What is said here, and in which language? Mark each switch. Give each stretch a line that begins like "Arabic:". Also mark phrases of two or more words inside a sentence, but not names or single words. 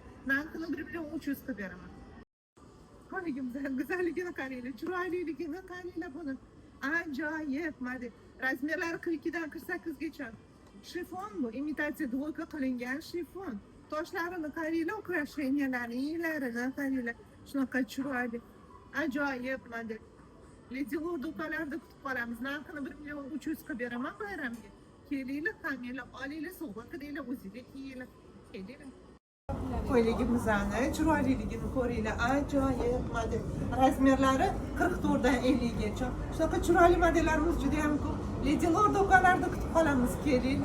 Uzbek: Narxini 1 million 300 qilib beraman. Ko'ylagimizning go'zalligini qaranglar, chiroyliligini qaranglar buni. Ajoyib model. Razmerlari 42 dan 48 gacha. Shifon bu, imitatsiya dvoyka qilingan shifon. Toshlarini qaranglar, ukrasheniyalarini, yenglarini qaranglar. Shunaqa chiroyli. Ajoyib model. Lady Lord do'konlarida kutib qolamiz. Narxini 1 million 300 qilib beraman bayramga. Kelinglar, hammalar olinglar, sovg'a qilinglar, o'zinglar kiyinglar. Kelinglar. Ko'ylagimizning chiroyliligini ko'ringlar. Ajoyib model. Razmerlari 44 dan 50 gacha. Shunaqa chiroyli modellarimiz juda ham ko'p. Lady Lord do'konlarida kutib qolamiz, kelinglar.